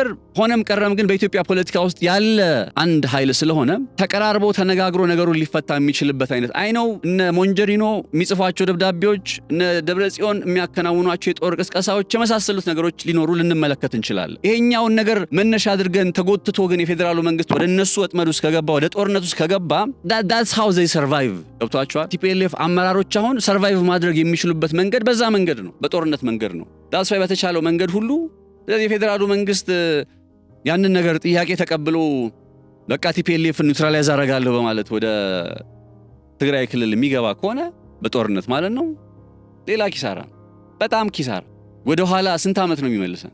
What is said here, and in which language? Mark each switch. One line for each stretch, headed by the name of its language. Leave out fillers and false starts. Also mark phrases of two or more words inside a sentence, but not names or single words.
Amharic: ሆነም ቀረም ግን በኢትዮጵያ ፖለቲካ ውስጥ ያለ አንድ ኃይል ስለሆነ ተቀራርቦ ተነጋግሮ ነገሩን ሊፈታ የሚችልበት አይነት አይነው እነ ሞንጀሪኖ የሚጽፏቸው ደብዳቤዎች እነ ደብረጽዮን የሚያከናውኗቸው የጦር ቅስቀሳዎች የመሳሰሉት ነገሮች ሊኖሩ ልንመለከት እንችላለን። ይሄኛውን ነገር መነሻ አድርገን ተጎትቶ ግን የፌዴራሉ መንግስት ወደ እነሱ ወጥመድ ውስጥ ከገባ ወደ ጦርነት ውስጥ ከገባ
English: that's how they survive
Amharic: ገብቷቸዋል። ቲፒኤልኤፍ አመራሮች አሁን ሰርቫይቭ ማድረግ የሚችሉበት መንገድ በዛ መንገድ ነው፣ በጦርነት መንገድ ነው።
English: that's why
Amharic: በተቻለው መንገድ ሁሉ ስለዚህ የፌዴራሉ መንግስት ያንን ነገር ጥያቄ ተቀብሎ በቃ ቲፒኤልኤፍ ኒውትራላይዝ አደርጋለሁ በማለት ወደ ትግራይ ክልል የሚገባ ከሆነ በጦርነት ማለት ነው ሌላ ኪሳራ፣ በጣም ኪሳራ። ወደ ኋላ ስንት ዓመት ነው የሚመልሰን?